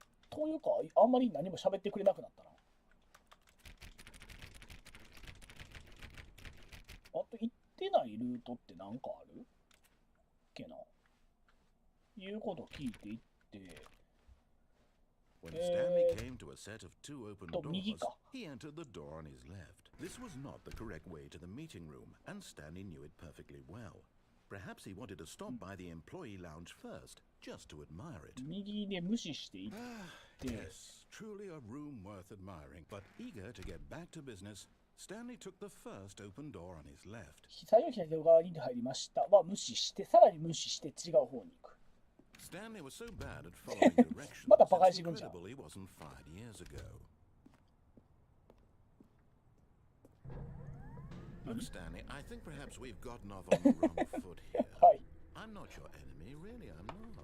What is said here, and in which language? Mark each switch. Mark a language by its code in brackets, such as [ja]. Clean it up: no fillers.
[ja] というか、あんまり何も喋ってくれなくなったな。あと行ってないルートって何かあるっけな。いうこと聞いていって、 [en] when Stanley came to a set of two open doors, [ja] 右か。 [en] he entered the door on his left. This was not the correct way to the meeting room, and Stanley knew it perfectly well. Perhaps he wanted to stop by the employee lounge first, just to admire it. [ja] 右で無視していって、 [en] Yes, truly a room worth admiring. But eager to get back to business, Stanley took the first open door on his left. [ja] 最初左側に入りましたは無視して、さらに無視して違う方に行く。 [en] Stanley was so bad at following directions, [ja] まだバカに [en] it's [ja] してくんじゃん。 [en] incredible he wasn't fired years ago. Look, Stanley, I think perhaps we've gotten off on the wrong foot here. [ja] はい。 [en] I'm not your enemy, really, I'm not.